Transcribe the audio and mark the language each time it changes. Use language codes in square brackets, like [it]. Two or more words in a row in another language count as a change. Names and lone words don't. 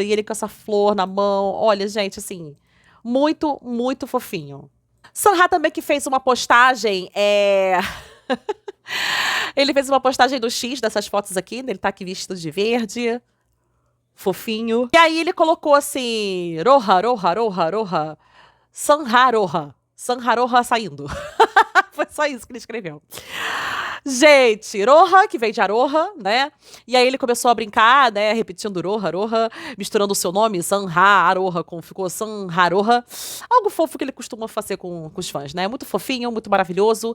[pt] E ele com essa flor na mão. Olha, gente, assim, muito, muito fofinho. Sanha também que fez uma postagem, ele fez uma postagem do X dessas fotos aqui, né? Ele tá aqui vestido de verde, fofinho. E aí ele colocou assim, roha, roha, roha, roha, Sanha roha saindo. Foi só isso que ele escreveu. Gente, Roha, que vem de Aroha, né? E aí ele começou a brincar, né? Repetindo Roha, Roha, misturando o seu nome, Sanha, Aroha, ficou Sanha, Roha. Algo fofo que ele costuma fazer com os fãs, né? Muito fofinho, muito maravilhoso.